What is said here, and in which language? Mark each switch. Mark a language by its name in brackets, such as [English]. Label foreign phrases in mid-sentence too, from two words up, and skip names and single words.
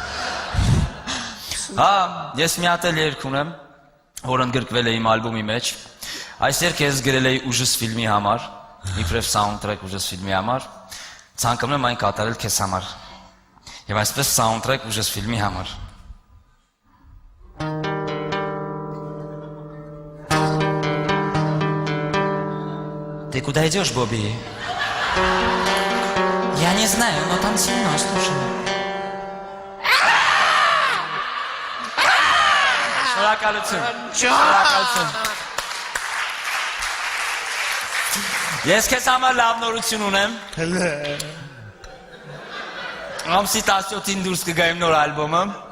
[Armenian] Հա, ես մի հատ էլ երգ ունեմ, որ ընդգրկվել է իմ ալբոմի մեջ։ Այս երգը ես գրել էի Ուժս ֆիլմի համար, իբրև սաունդթրեք Ուժս ֆիլմի համար։ Ցանկանում եմ այն կատարել քեզ համար։ Եվ այսպես սաունդթրեք Ուժս ֆիլմի համար։ [Russian] Ты куда идешь, Бобби? Я не знаю, но там темно, слушай. [Armenian] Շնորհակալություն։ Ես քեզ համար լավ նորություն ունեմ։ Ամսի 17-ին դուրս կգայեմ նոր ալբոմը։